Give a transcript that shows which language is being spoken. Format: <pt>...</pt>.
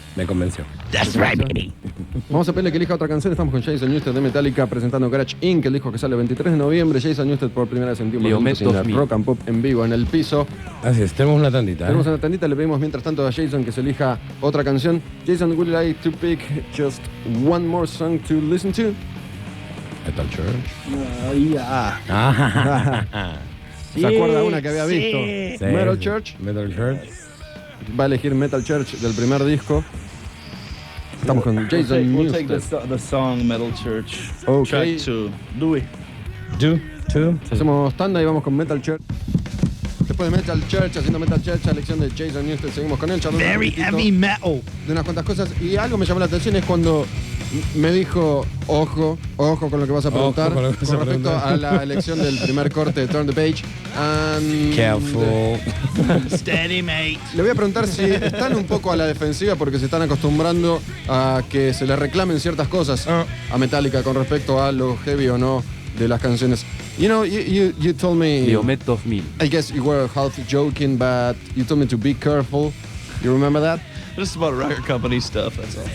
<es>Me convenció.</es> <en>That's right, baby.</en> <es>Vamos a pedirle que elija otra canción. Estamos con Jason Newsted de Metallica presentando Garage Inc., el disco que sale el 23 de noviembre. Jason Newsted por primera vez en Tiempos Violentos, Rock and Pop en vivo en el piso. Así es, tenemos una tandita. Tenemos una tandita, le pedimos mientras tanto a Jason que se elija otra canción.</es> <en>Jason, would you like to pick just one more song to listen to? Metal Church.</en> <es>¿Se acuerda una que había visto? Sí. Metal Church. Metal Church. Va a elegir Metal Church del primer disco. Estamos con Jason</es> <en>We'll take</en> <es>Newsted.</es> <en>the song Metal Church. Okay. Track 2. Louis. Two.</en> <es>Hacemos tanda y vamos con Metal Church. Después de Metal Church, haciendo Metal Church, la elección de Jason Newsted, seguimos con él.</es> <en>Very heavy metal.</en> <es>De unas cuantas cosas. Y algo me llamó la atención es cuando me dijo, ojo con lo que vas a preguntar, con respecto a la elección del primer corte de Turn the Page.</es> <en>Careful. Steady, mate.</en> <es>Le voy a preguntar si están un poco a la defensiva porque se están acostumbrando a que se le reclamen ciertas cosas a Metallica con respecto a lo heavy o no de las canciones.</es> <en>You know, you told me, I guess you were half joking, but you told me to be careful. You remember that? Just about record company stuff, that's all.</en>